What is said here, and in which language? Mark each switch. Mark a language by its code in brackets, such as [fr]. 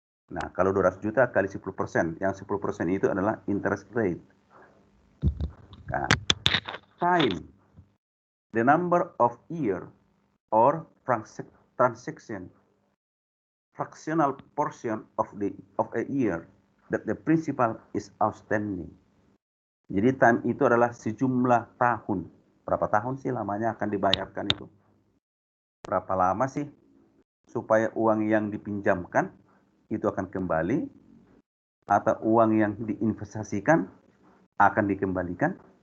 [id] Nah, kalau 200 juta kali 10%, yang 10% itu adalah interest rate. [en] Nah, time, the number of year or transaction, fractional portion of a year that the principal is outstanding. [id] Jadi time itu adalah sejumlah tahun. Berapa tahun sih lamanya akan dibayarkan itu? Berapa lama sih supaya uang yang dipinjamkan itu akan kembali atau uang yang diinvestasikan akan dikembalikan?